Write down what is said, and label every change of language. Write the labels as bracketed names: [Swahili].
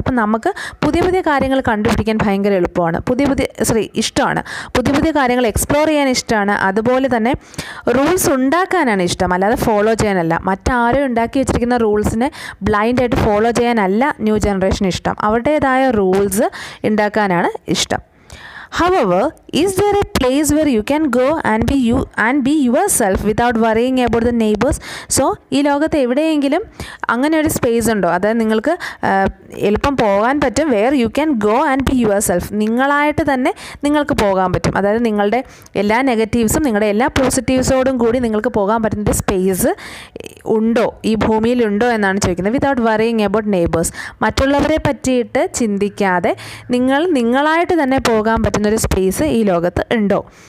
[Malayalam] അപ്പം നമുക്ക് പുതിയ കാര്യങ്ങൾ കണ്ടുപിടിക്കാൻ ഭയങ്കര എളുപ്പമാണ്, ഇഷ്ടമാണ്. പുതിയ കാര്യങ്ങൾ എക്സ്പ്ലോർ ചെയ്യാൻ ഇഷ്ടമാണ്. അതുപോലെ തന്നെ റൂൾസ് ഉണ്ടാക്കാനാണ് ഇഷ്ടം, അല്ലാതെ ഫോളോ ചെയ്യാനല്ല. മറ്റാരും ഉണ്ടാക്കി വെച്ചിരിക്കുന്ന റൂൾസിനെ ബ്ലൈൻഡായിട്ട് ഫോളോ ചെയ്യാനല്ല ന്യൂ ജനറേഷൻ ഇഷ്ടം. അവരുടേതായ റൂൾസ് ഉണ്ടാക്കാനാണ് ഇഷ്ടം. [English] However, is there a place where you can go and be yourself without worrying about the neighbors? [Malayalam] So, ഈ ലോകത്ത് എവിടെയെങ്കിലും അങ്ങനെ ഒരു സ്പേസ് ഉണ്ടോ? അതായത് നിങ്ങൾക്ക് എളുപ്പം പോകാൻ പറ്റും, [English] where you can go and be yourself. [Malayalam] നിങ്ങളായിട്ട് തന്നെ നിങ്ങൾക്ക് പോകാൻ പറ്റും. അതായത് നിങ്ങളുടെ എല്ലാ നെഗറ്റീവ്സും നിങ്ങളുടെ എല്ലാ പോസിറ്റീവ്സോടും കൂടി നിങ്ങൾക്ക് പോകാൻ പറ്റുന്ന സ്പേസ് ഉണ്ടോ, ഈ ഭൂമിയിലുണ്ടോ എന്നാണ് ചോദിക്കുന്നത്. [English] Without worrying about neighbours. [Malayalam] മറ്റുള്ളവരെ പറ്റിയിട്ട് ചിന്തിക്കാതെ നിങ്ങളായിട്ട് തന്നെ പോകാൻ പറ്റുന്ന ഒരു സ്പേസ് ഈ ലോകത്ത് ഉണ്ടോ?